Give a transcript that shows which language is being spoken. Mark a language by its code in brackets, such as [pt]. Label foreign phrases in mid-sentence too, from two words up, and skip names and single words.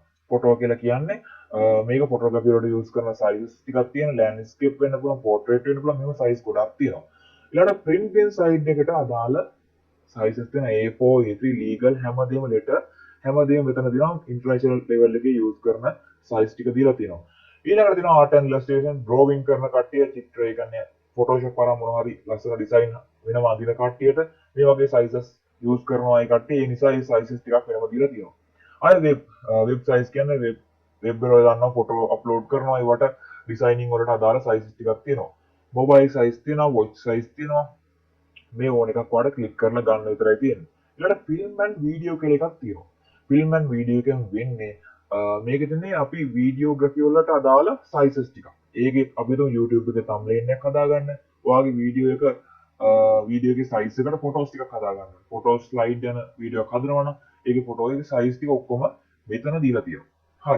[si] photo කියලා කියන්නේ මේක photography වලට use කරන sizes ටිකක් තියෙන landscape වෙන්න පුළුවන්, portrait වෙන්න පුළුවන්. මේව size ගොඩක් තියෙනවා. ඊළඟට print bin side එකට අදාළ sizes තියෙන A4, A3, legal හැමදේම letter හැමදේම මෙතන දෙනවා. [en] international level [si] එකේ use කරන size ටික දීලා තියෙනවා. ඊළඟට තියෙනවා [en] art and illustration drawing [si] කරන කට්ටිය චිත්‍ර ඒ කියන්නේ Photoshop වල මොනවා හරි ලස්සන design වෙනවා අදින කට්ටියට මේ වගේ sizes use කරනවා ඒ කට්ටිය. ඒ නිසා මේ sizes ටිකක් වෙනම දීලා තියෙනවා. අය [en] web size [si] කියන්නේ web වල ගන්න [en] photo upload [si] කරනවා ඒවට designing වලට අදාළ sizes ටිකක් තියෙනවා. [en] mobile size [si] තියෙනවා, [en] watch size [si] තියෙනවා. මේ ඕන එකක් වඩ ක්ලික් කරලා ගන්න විතරයි තියෙන්නේ. ඊළඟට [en] film and video [si] කියලා එකක් තියෙනවා. [en] film and video [si] එකෙන් වෙන්නේ මේක දෙන්නේ අපි videography වලට අදාළ sizes ටිකක්. ඒකේ අපි තුන් YouTube එකේ thumbnail එකක් හදාගන්න. ඔයාගේ වීඩියෝ එක වීඩියෝ එකේ size එකට photos ටිකක් හදාගන්න. [en] photos slide [si] යන වීඩියෝ එකක් හදනවා නම් ඒකේ photo එකේ size ටික ඔක්කොම මෙතන දීලා තියෙනවා. හරි.